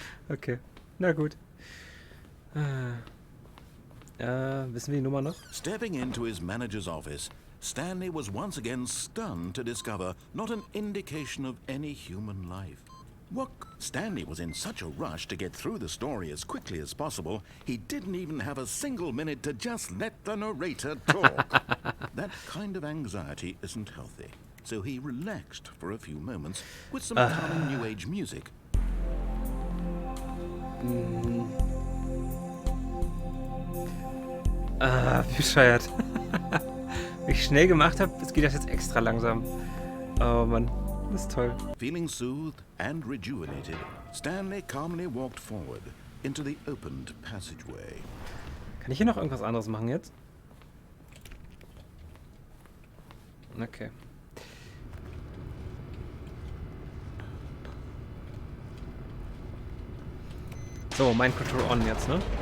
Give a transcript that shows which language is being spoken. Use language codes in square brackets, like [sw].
[de] Okay, na gut. Wissen wir die Nummer noch? [en] Stepping into his manager's office, Stanley was once again stunned to discover not an indication of any human life. Stanley was in such a rush to get through the story as quickly as possible, he didn't even have a single minute to just let the narrator talk. That kind of anxiety isn't healthy, so he relaxed for a few moments with some calming New Age music. [de] Wie bescheuert. Wie ich schnell gemacht habe, geht das jetzt extra langsam. Oh Mann, das ist toll. [en] Feeling soothed and rejuvenated, Stanley calmly walked forward into the opened passageway. [de] Kann ich hier noch irgendwas anderes machen jetzt? Okay. So, Mind Control on jetzt, ne?